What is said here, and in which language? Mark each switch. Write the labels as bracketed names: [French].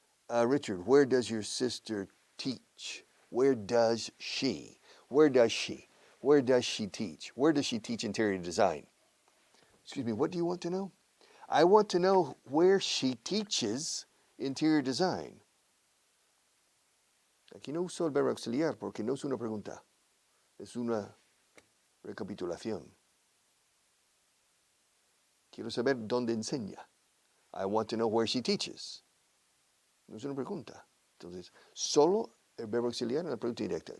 [English] Richard, where does your sister teach? Where does she? Where does she? Where does she teach? Where does she teach interior design? Excuse me, what do you want to know? I want to know where she teaches interior design. [Spanish] Aquí no uso el verbo auxiliar porque no es una pregunta, es una recapitulación. Quiero saber dónde enseña. [English] I want to know where she teaches. [Spanish] No es una pregunta. Entonces, solo el verbo auxiliar en la pregunta directa.